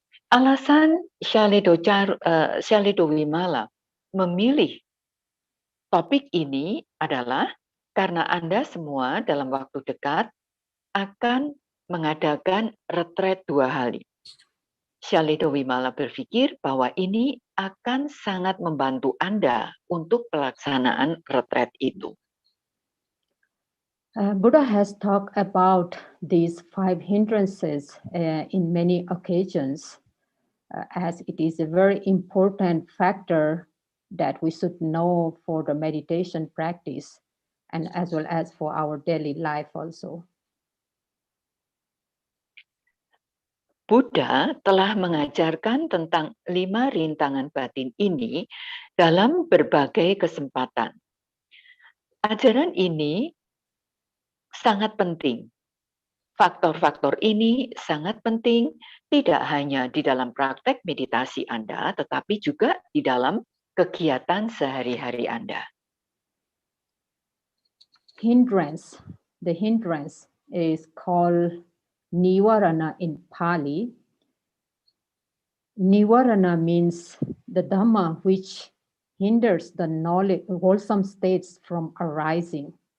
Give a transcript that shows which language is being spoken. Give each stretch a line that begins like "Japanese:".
Indonesian: Alasan Shale Dovimala memilih topik ini adalah karena Anda semua dalam waktu dekat akan mengadakan retret 2 hari. Shale Dovimala berpikir bahwa ini akan sangat membantu Anda untuk pelaksanaan retret itu.
English: Buddha has talked about these 5 hindrances in many occasions, as it is a very important factor that we should know for the meditation practice and as well as for our daily life also.
Indonesian: Buddha telah mengajarkan tentang 5 rintangan batin ini dalam berbagai kesempatan. Ajaran ini sangat penting. Faktor-faktor ini sangat penting tidak hanya di dalam praktek meditasi Anda, tetapi juga di dalam kegiatan sehari-hari Anda.
English: The hindrance is called Nivarana in Pali. Nivarana means the Dhamma which hinders the knowledge, wholesome states from arising.